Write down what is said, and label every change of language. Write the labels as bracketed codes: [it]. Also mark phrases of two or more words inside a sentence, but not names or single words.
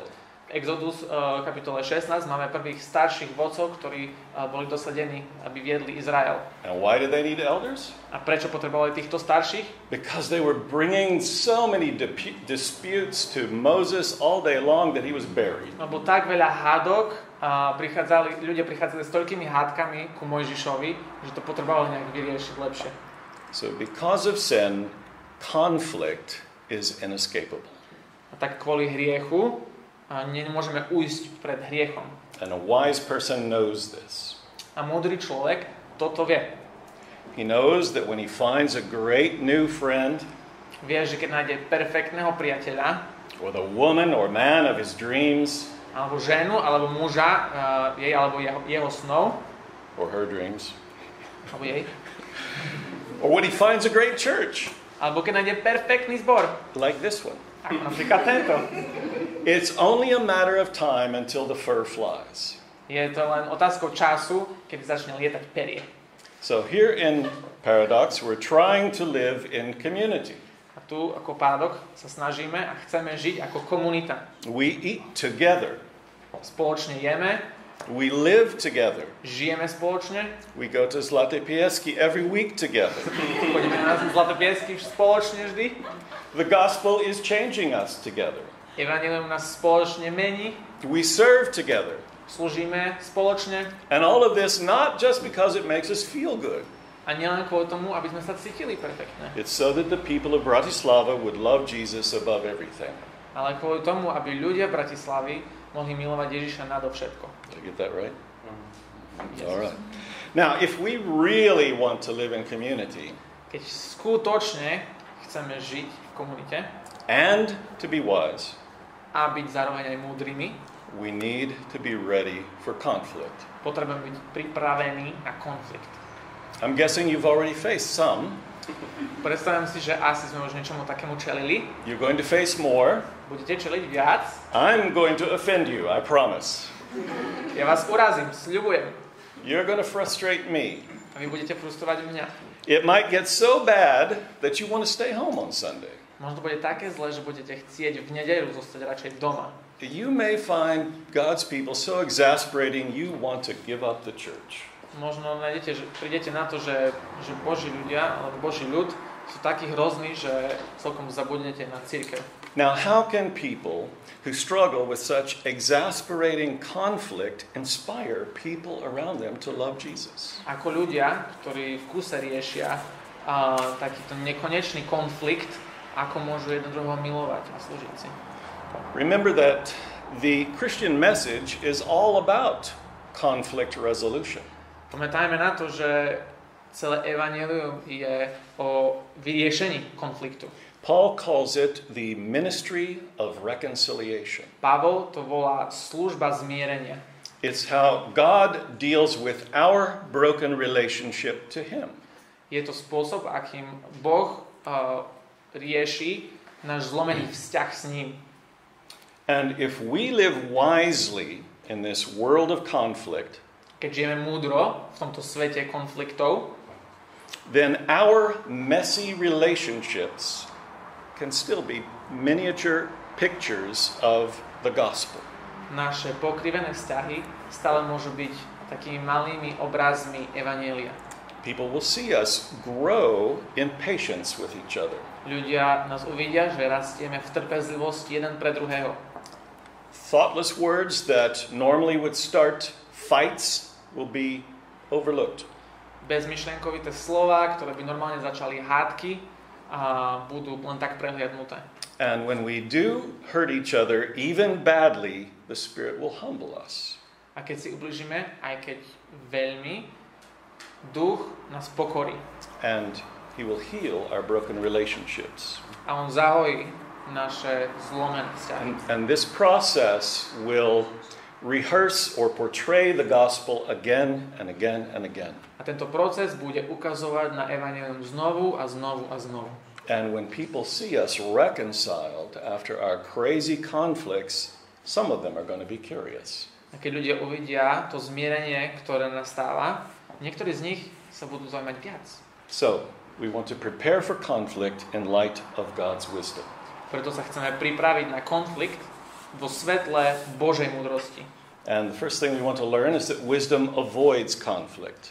[sk] V Exodus kapitole 16 máme prvých starších vodcov, ktorí boli dosadení, aby viedli Izrael. [en] And why did they need elders? [sk] A prečo potrebovali týchto starších? [en] Because they were bringing so many disputes to Moses all day long that he was buried. [sk] Lebo tak veľa hádok ľudia prichádzali s toľkými hádkami ku Mojžišovi, že to potrebovali nejak vyriešiť lepšie. [en] So because of sin, conflict is inescapable. [sk] A tak kvôli hriechu nemôžeme ujsť pred hriechom. [en] And a wise person knows this. [sk] A múdry človek toto vie. [en] He knows that when he finds a great new friend, [sk] Vie, že keď nájde perfektného priateľa, [en] or the woman or man of his dreams, [sk] alebo ženu, alebo muža, jej alebo jeho snov, [en] or her dreams, [sk] alebo jej, [en] or when he finds a great church, [sk] alebo keď nájde perfektný zbor, [en] like this one, [sk] ako napríklad tento. [en] it's only a matter of time until the fur flies. [sk] Je to len otázkou času, keď začne lietať perie. [en] So here in Paradox, we're trying to live in community. [sk] A tu ako Paradox sa snažíme a chceme žiť ako komunita. [en] We eat together. [sk] Spoločne jeme, [en] We live together. [sk] žijeme spoločne, [en] We go to Zlaté Pieski every week together. [sk] chodíme na Zlaté piesky spoločne vždy. [en] The gospel is changing us together. [sk] Evangelium nás spoločne mení, [en] We serve together. [sk] slúžime spoločne [en] And all of this not just because it makes us feel good. [sk] a nielen kvôli tomu, aby sme sa cítili perfektne, [en] It's so that the people of Bratislava would love Jesus above everything. [sk] ale kvôli tomu, aby ľudia Bratislavy mohli milovať Ježiša nadovšetko. [en] Did I get that right? All right. Now, if we really want to live in community [sk] Keď skutočne chceme žiť v komunite [en] and to be wise, [sk] a byť zároveň aj múdrymi, [en] we need to be ready for conflict. [sk] potrebujeme byť pripravení na konflikt. [en] I'm guessing you've already faced some. [sk] Predstavujem si, že asi sme už niečomu takému čelili. [en] You're going to face more. [sk] Budete čeliť viac. [en] I'm going to offend you, I promise. [sk] Ja vás urazím, sľubujem. [en] You're going to frustrate me. [sk] A vy budete frustrovať mňa. [en] It might get so bad that you want to stay home on Sunday. [sk] Možno bude také zle, že budete chcieť v nedeľu zostať radšej doma. [en] You may find God's people so exasperating you want to give up the church. [sk] Možno prídete na to, že Boží ľudia, alebo Boží ľud sú takí hrozní, že celkom zabudnete na cirkev. [en] Now, how can people who struggle with such exasperating conflict inspire people around them to love Jesus? [sk] Ako ľudia, ktorí v kuse riešia takýto nekonečný konflikt, ako môžu jeden druhého milovať a slúžiť si. [en] Remember that the Christian message is all about conflict resolution. [sk] Pamätajme na to, že celé evanjelium je o vyriešení konfliktu. [en] Paul calls it the ministry of reconciliation. [sk] Pavol to volá služba zmierenia. [en] It's how God deals with our broken relationship to him. [sk] Je to spôsob, akým Boh rieši náš zlomený vzťah s ním. [en] And if we live wisely in this world of conflict, [sk] keď žijeme múdro v tomto svete konfliktov, [en] then our messy relationships can still be miniature pictures of the gospel. [sk] naše pokrivené vzťahy stále môžu byť takými malými obrazmi evanjelia. [en] People will see us grow in patience with each other. [sk] Ľudia nás uvidia, že rastieme v trpezlivosti jeden pre druhého. [en] Thoughtless words that normally would start fights will be overlooked. [sk] Bezmyšlienkovité slová, ktoré by normálne začali hádky, a budú len tak prehliadnuté. [en] And when we do hurt each other, even badly, the Spirit will humble us. [sk] A keď si ubližíme, aj keď veľmi, duch nás pokorí. [en] And He will heal our broken relationships. [sk] A on zahojí naše zlomené vzťahy. [en] And this process will rehearse or portray the gospel again and again and again. [sk] A tento proces bude ukazovať na evanjelium znovu a znovu a znovu. [en] And when people see us reconciled after our crazy conflicts, some of them are going to be curious. [sk] A keď ľudia uvidia to zmierenie, ktoré nastáva, niektorí z nich sa budú zaujímať viac. [en] So, we want to prepare for conflict in light of God's wisdom. [sk] Preto sa chceme pripraviť na konflikt vo svetle Božej múdrosti. [en] And the first thing we want to learn is that wisdom avoids conflict.